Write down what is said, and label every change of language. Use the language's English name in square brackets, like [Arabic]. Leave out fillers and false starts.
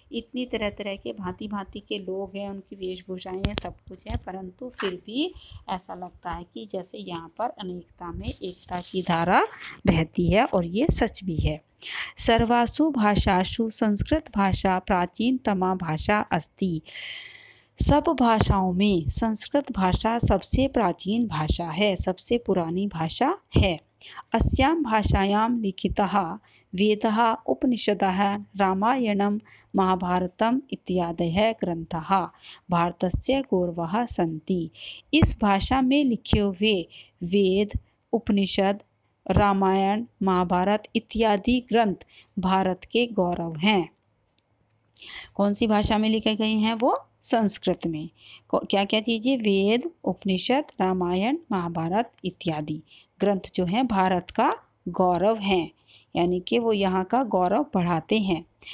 [Hindi] इतनी तरह तरह के भांति भांति के लोग हैं, उनकी वेशभूषाएं हैं, सब कुछ है, परंतु फिर भी ऐसा लगता है कि जैसे यहाँ पर अनेकता में एकता की धारा बहती है, और ये सच भी है। [Sanskrit] सर्वासु भाषासु संस्कृत भाषा प्राचीनतमा भाषा अस्ति, [Hindi] सब भाषाओं में संस्कृत भाषा सबसे प्राचीन भाषा है, सबसे पुरानी भाषा है। [Sanskrit] अस्यां भाषायां लिखितः वेदः, उपनिषदः, रामायणं, महाभारतम् इत्यादयः ग्रंथाः भारतस्य गौरवः सन्ति। [Hindi] इस भाषा में लिखे हुए वेद, उपनिषद, रामायण, महाभारत इत्यादि ग्रंथ भारत के गौरव हैं। कौन सी भाषा में लिखे गए हैं? वो संस्कृत में। क्या क्या चीज़ें? वेद, उपनिषद, रामायण, महाभारत इत्यादि ग्रंथ जो हैं भारत का गौरव हैं, यानी कि वो यहाँ का गौरव बढ़ाते हैं।